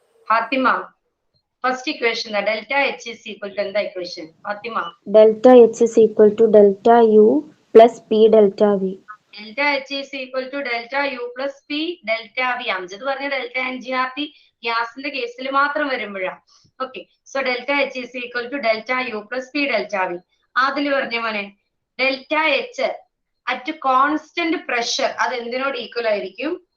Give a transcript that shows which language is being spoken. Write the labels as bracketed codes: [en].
[en] Fathima first equation delta H is equal to എന്താ equation? Fathima delta H is equal to delta U plus P delta V. Delta H is equal to delta U plus P delta V. [ml] Amjad പറഞ്ഞ delta NGRT ഗ്യാസിന്റെ കേസിൽ മാത്രം വരുമ്പോഴാണ്. [en] Okay, so delta H is equal to delta U plus P delta V. [ml] അതിൽ പറഞ്ഞ മോനെ delta H at constant pressure അത് എന്തിനോട് equal ആയിരിക്കും?